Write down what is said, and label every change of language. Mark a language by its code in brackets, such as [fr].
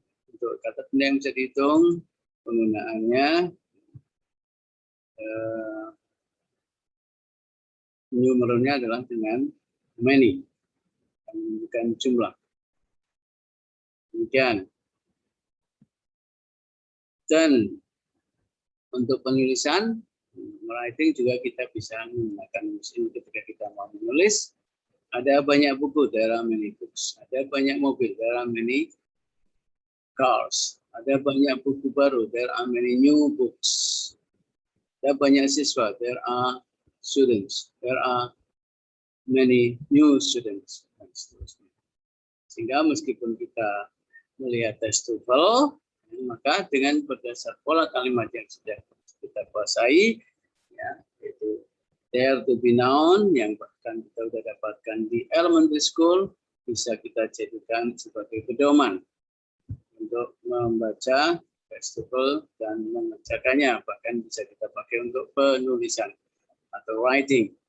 [id] Untuk kata benda yang bisa dihitung, penggunaannya numeralnya adalah dengan many, menunjukkan jumlah. Demikian. Dan untuk penulisan, writing juga kita bisa menggunakan mesin ketika kita mau menulis. [en] Ada banyak buku, there are many books. Ada banyak mobil, there are many cars. Ada banyak buku baru, there are many new books. Ada banyak siswa, there are students, there are many new students. [id] Sehingga meskipun kita melihat test TOEFL, maka dengan berdasar pola kalimat yang sudah kita kuasai, ya, yaitu there to be known yang bahkan kita sudah dapatkan di elementary school, bisa kita jadikan sebagai pedoman untuk membaca test TOEFL dan mengerjakannya, bahkan bisa kita pakai untuk penulisan atau writing.